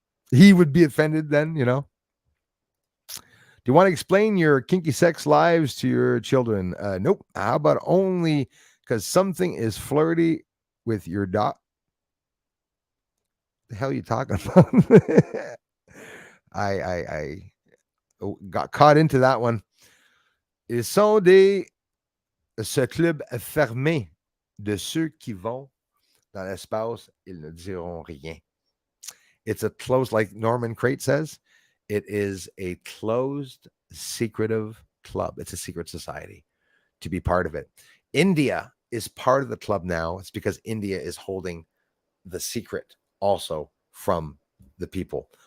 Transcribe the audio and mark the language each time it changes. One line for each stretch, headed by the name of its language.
English: He would be offended then, you know. Do you want to explain your kinky sex lives to your children? Nope. How about only because something is flirty with your dog? The hell are you talking about? I got caught into that one.
French: Ils sont ce club fermé de ceux qui vont dans l'espace, ils ne diront rien.
English: It's a closed, like Norman Crate says, it is a closed, secretive club. It's a secret society to be part of it. India is part of the club now. It's because India is holding the secret also from the people.